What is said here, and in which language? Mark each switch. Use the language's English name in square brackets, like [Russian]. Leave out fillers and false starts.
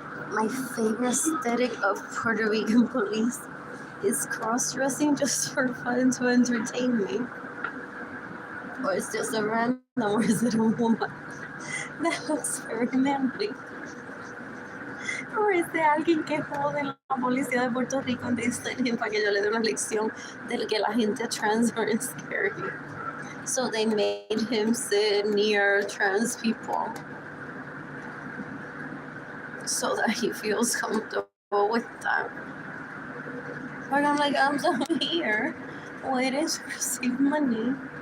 [English] My favorite aesthetic of Puerto Rican police is cross-dressing just for fun to entertain me. Or it's just a random, or is it a woman that looks very manly? [Spanish] Or es de alguien que jode la policía de Puerto Rico [English] and they send him [Spanish] para que yo le dé una lección de que la gente trans [English] are scary. So they made him sit near trans people so that he feels comfortable with them. But I'm like, I'm down here waiting to receive money.